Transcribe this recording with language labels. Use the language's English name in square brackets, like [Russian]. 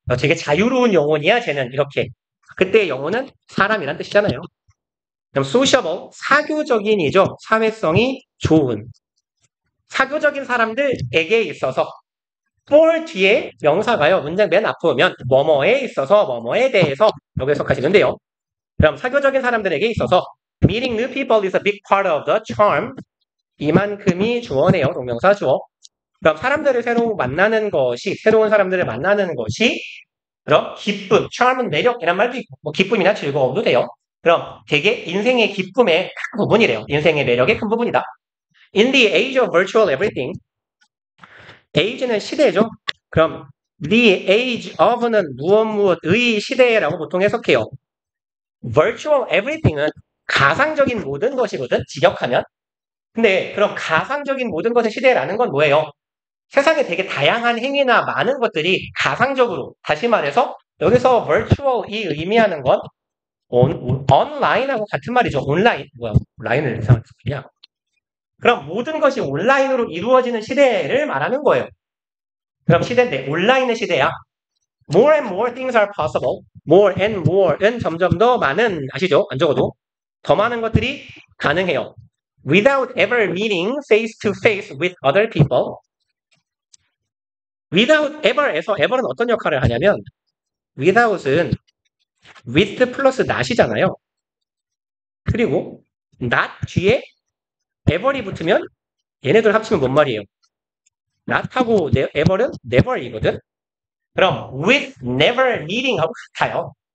[Korean] 되게 자유로운 영혼이야 쟤는 이렇게. 그때 영혼은 사람이란 뜻이잖아요. 그럼 sociable, 사교적인이죠. 사회성이 좋은. 사교적인 사람들에게 있어서 for 뒤에 명사가요. 문장 맨 앞으면 뭐뭐에 있어서 뭐뭐에 대해서 이렇게 해석하시는데요. 그럼 사교적인 사람들에게 있어서 [English] meeting new people is a big part of the charm. [Korean] 이만큼이 주어네요. 동명사 주어. 그럼 사람들을 새로 만나는 것이 새로운 사람들을 만나는 것이 그럼 기쁨, charm은 매력이란 말도 있고 뭐 기쁨이나 즐거움도 돼요. 그럼 되게 인생의 기쁨의 큰 부분이래요. 인생의 매력의 큰 부분이다. [English] In the age of virtual everything. [Korean] age는 시대죠. 그럼 the age of는 무엇의 시대라고 보통 해석해요. virtual everything은 가상적인 모든 것이거든, 직역하면. 근데 그럼 가상적인 모든 것의 시대라는 건 뭐예요? 세상에 되게 다양한 행위나 많은 것들이 가상적으로, 다시 말해서 여기서 virtual이 의미하는 건 온라인하고 같은 말이죠. 온라인, 뭐야, 라인을 이상하게 쓰냐. 그럼 모든 것이 온라인으로 이루어지는 시대를 말하는 거예요. 그럼 시대인데 온라인의 시대야. [English] More and more things are possible. [Korean] More and more은 점점 더 많은, 아시죠? 안 적어도. 더 많은 것들이 가능해요. [English] Without ever meeting face to face with other people. [Korean] Without ever에서 ever은 어떤 역할을 하냐면 without은 with 플러스 not이잖아요. 그리고 not 뒤에 ever이 붙으면 얘네들 합치면 뭔 말이에요? not하고 ever은 never이거든. 그럼 [English] with never meeting [Korean] 하고 같아요.